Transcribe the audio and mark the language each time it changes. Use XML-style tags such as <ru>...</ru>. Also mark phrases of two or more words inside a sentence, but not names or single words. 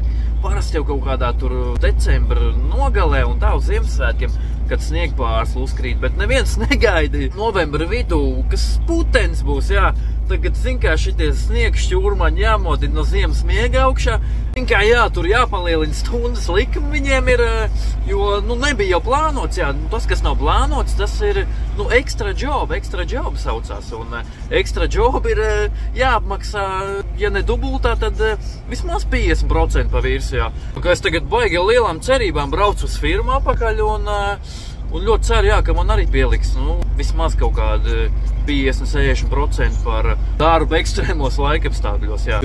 <lv>Parasti jau kaut kādā tur decembra nogalē un tā uz Ziemassvētkiem, kad sniegpārsli uzkrīt, bet neviens negaidīja novembra vidū, kas putenis būs, jā. Tagad, zin kā, šitie sniegs šķūrmaņi jāmodina no ziemas miega augšā. Zin kā, jā, tur jāpalielina stundas likumi viņiem ir, jo, nebija jau plānots, jā. Tas, kas nav plānots, tas ir,</lv> <en>extra job</en> <lv>saucās. Un</lv> <en>extra job</en> <lv>ir jāapmaksā, ja ne dubultā, tad vismaz 50% pa virsu, jā. Un, es tagad baigi lielām cerībām braucu uz firmu apakaļ un ļoti ceru, jā, ka man arī pieliks, vismaz kaut kādi 50–60% par darbu ekstrēmos laikapstākļos, jā.</lv>